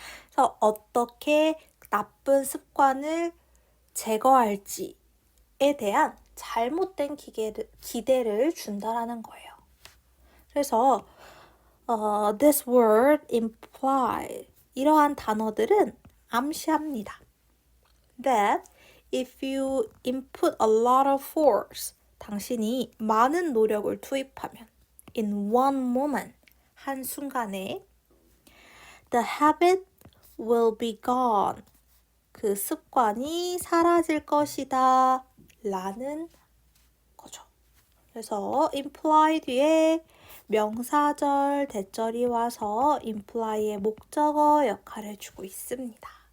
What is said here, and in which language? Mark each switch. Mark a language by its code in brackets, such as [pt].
[ko] 그래서 어떻게 나쁜 습관을 제거할지에 대한 잘못된 기대를 준다라는 거예요. 그래서 [en] this word imply [ko] 이러한 단어들은 암시합니다. [en] That if you input a lot of force, [ko] 당신이 많은 노력을 투입하면 [en] in one moment, [ko] 한순간에 [en] the habit will be gone. [ko] 그 습관이 사라질 것이다 라는 거죠. 그래서 imply 뒤에 명사절, 대절이 와서 imply의 목적어 역할을 주고 있습니다.